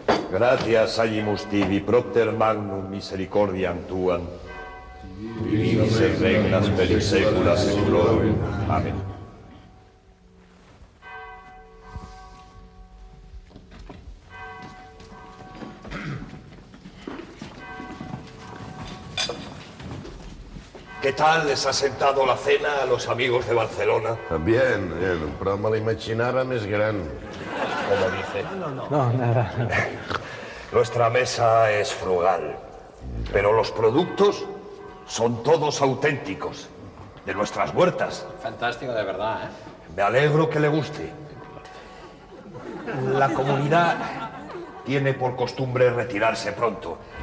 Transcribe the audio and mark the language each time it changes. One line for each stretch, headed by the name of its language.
Latin: Gratias agimus tibi, propter magnum misericordiam tuam, vivis et regnas per saecula saeculorum. Amén.
Spanish: ¿Qué tal les ha sentado la cena a los amigos de Barcelona? Bien,
Catalan: però me l'imaginava més gran.
Spanish: Como dice. No, nada. Nuestra mesa es frugal, pero los productos son todos auténticos, de nuestras huertas. Fantástico, de verdad, ¿eh? Me alegro que le guste. La comunidad tiene por costumbre retirarse pronto.